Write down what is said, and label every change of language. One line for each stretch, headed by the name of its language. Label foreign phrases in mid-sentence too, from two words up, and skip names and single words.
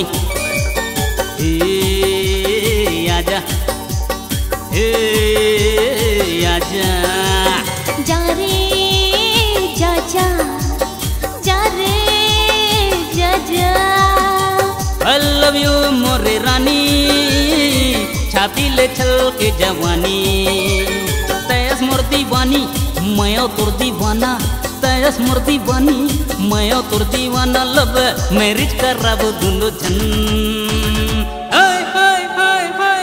Chhattisgarhi: हे आजा जा रे जा जा जा रे जा जा।
English: I love you
Chhattisgarhi: मोरे रानी छाती ले छल के जवानी। तैस मोर दीवानी मैं तोर दीवाना, तैस मोर दीवानी मैं तोर दीवाना
English: love marriage
Chhattisgarhi: कराबो दोनों जन। हाय हाय हाय हाय